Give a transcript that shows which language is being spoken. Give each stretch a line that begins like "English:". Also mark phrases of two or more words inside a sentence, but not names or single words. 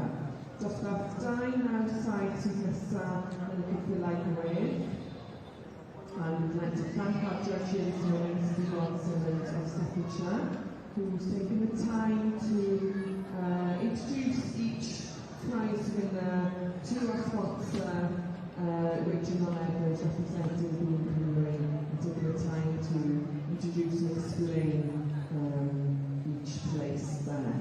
Welsh: Dosbarth 2 nawr saith sydd nesaf yn y ceffylau gwedd.
English: And we'd like to thank our judges, knowing Steve Watson and of Staffordshire, who's taken the time to introduce each prize winner to our sponsor, Regional Evers, representing the Cymru, and taking the time to introduce and explain each place there.